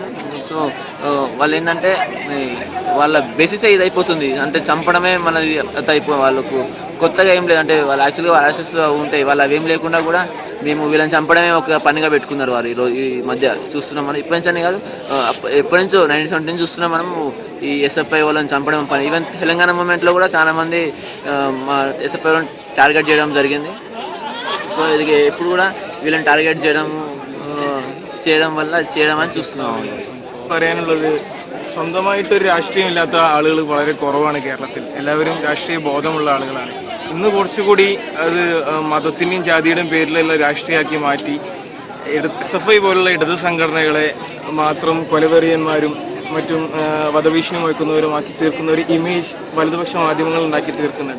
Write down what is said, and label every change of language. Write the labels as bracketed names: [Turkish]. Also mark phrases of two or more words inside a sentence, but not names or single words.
[Telugu] సో వాళ్ళు ఏంటంటే వాళ్ళ బేసిసే ఇది అయిపోతుంది, అంటే చంపడమే మనది వాళ్ళకు కొత్తగా ఏం లేదంటే వాళ్ళు యాక్చువల్గా యాసెస్ ఉంటాయి, వాళ్ళు అవేం లేకుండా కూడా మేము వీళ్ళని చంపడమే ఒక పనిగా పెట్టుకున్నారు వారు. ఈ మధ్య చూస్తున్నాం మనం, ఇప్పటి నుంచి అని కాదు, ఎప్పటి నుంచో 1970 నుంచి చూస్తున్నాం మనం ఈ ఎస్ఎఫ్ఐ వాళ్ళని చంపడం పని. ఈవెన్ తెలంగాణ మూమెంట్లో కూడా చాలా మంది మా ఎస్ఎఫ్ఐ వాళ్ళని టార్గెట్ చేయడం జరిగింది. సో ఇది ఎప్పుడు కూడా వీళ్ళని [Malayalam] ടാർഗറ്റ് ചെയ്യണം [Telugu] అని చూస్తున్నాం. [Malayalam] പറയാനുള്ളത് സ്വന്തമായിട്ടൊരു രാഷ്ട്രീയമില്ലാത്ത ആളുകൾ വളരെ കുറവാണ് കേരളത്തിൽ. എല്ലാവരും രാഷ്ട്രീയ ബോധമുള്ള ആളുകളാണ്. ഇന്ന് കുറച്ചുകൂടി അത് മതത്തിന്റെയും ജാതിയുടെയും പേരിലുള്ള രാഷ്ട്രീയമാക്കി മാറ്റി SFI പോലുള്ള ഇടത് സംഘടനകളെ മാത്രം കൊലവെറിയന്മാരും മറ്റും വധഭീഷണി മുഴക്കുന്നവരുമാക്കി തീർക്കുന്ന ഒരു ഇമേജ് വലതുപക്ഷ മാധ്യമങ്ങൾ ഉണ്ടാക്കി തീർക്കുന്നുണ്ട്.